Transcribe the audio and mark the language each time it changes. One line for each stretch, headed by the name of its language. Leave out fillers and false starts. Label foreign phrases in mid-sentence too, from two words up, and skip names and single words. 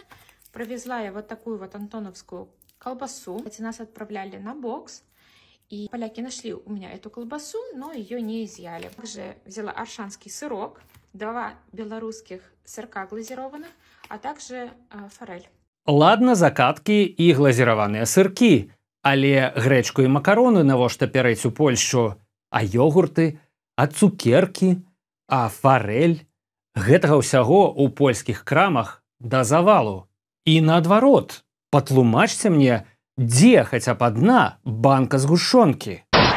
Russian: Провезла я вот такую вот антоновскую колбасу. Кстати, нас отправляли на бокс. И поляки нашли у меня эту колбасу, но ее не изъяли. Также взяла аршанский сырок, 2 белорусских сырка глазированных, а также форель. Ладно,
Belarusian: закаткі і глазіраваныя сыркі, але грэчку і макароны навошта пярэць у Польшчу? А ёгурты? А цукеркі? А форель? Гэтага ўсяго ў польскіх крамах да завалу. І наадварот, патлумачце мне, дзе хаця б адна банка згушчонкі.